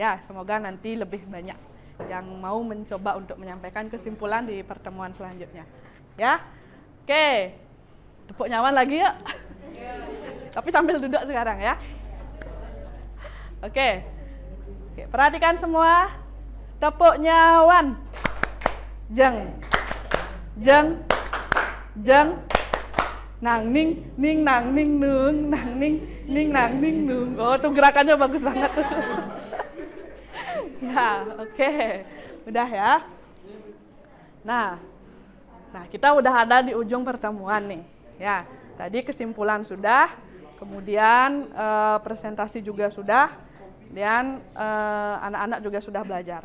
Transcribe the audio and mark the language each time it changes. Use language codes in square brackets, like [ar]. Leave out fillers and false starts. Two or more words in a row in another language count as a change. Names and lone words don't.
[id] Ya, semoga nanti lebih banyak yang mau mencoba untuk menyampaikan kesimpulan di pertemuan selanjutnya. Ya, oke, tepuk nyaman lagi yuk. Tapi sambil duduk sekarang ya. Oke, perhatikan semua, tepuk nyawan. Jeng, jeng, jeng. Nang ning nang ning nung nang ning nang ning nung. Oh, tuh gerakannya bagus banget tuh. Ya, oke. Udah ya. Nah, kita udah ada di ujung pertemuan nih. Ya, tadi kesimpulan sudah, kemudian presentasi juga sudah, dan anak-anak juga sudah belajar.